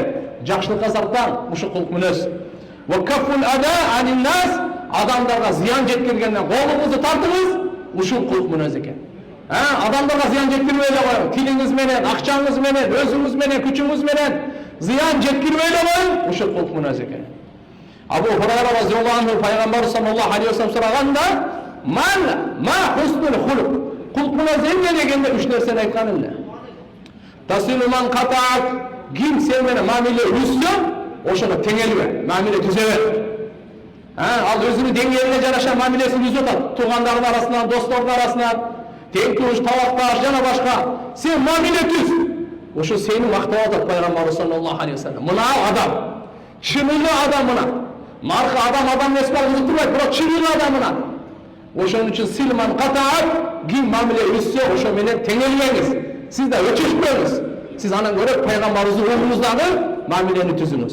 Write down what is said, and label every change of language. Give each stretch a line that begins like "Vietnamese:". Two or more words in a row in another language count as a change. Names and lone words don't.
Kyrgyz: Жакшылыкка сарптаң, ушу кулк мүнөз.
Arabic: وكف الأذى عن الناس,
Kyrgyz: адамдарга зыян жеткиргенден колуңузду тартыңыз, ушул кулк мүнөз экен. Адамдарга зыян жеткирбей эле коюң, тилиңиз менен, акчаңыз менен, өзүңүз менен, күчүңүз менен зыян жеткирбей эле коюң, ушул кулк мүнөз экен. Абу Хурайра
Arabic: رضي الله عنه
Kyrgyz: пайгамбар
Arabic: صلى الله عليه وسلم
Kyrgyz: сураганда,
Arabic: ما حسن الخلق.
Kyrgyz: Кулк мүнөз эмне дегенде үч нерсени айткан эле.
Arabic: تصل من قطعك,
Kyrgyz: ким сен менен мамиле үзсө, ошого теңелбе, мамиле түзө бер. Ал өзүнүн деңгээлине жараша мамилесин түзүп атат, туугандардын арасынан, достордун арасынан, тең туыш, табакташ жана башка. Сен мамиле түз. Ошо сени мактап атат пайгамбар
Arabic: صلى الله عليه وسلم.
Kyrgyz: Мына адам, чынылуу адам мына. Марка адам эмес бар, кызыктырбайт, бирок чынылуу адам мына. Ошон үчүн
Arabic: تصل من قطعك,
Kyrgyz: ким мамиле үзсө, ошо менен теңелбеңиз. Сиз да өчүшпөңүз. Сиз анан көрөп пайгамбарыбыздын угуңуздагы мамилени түзүңүз.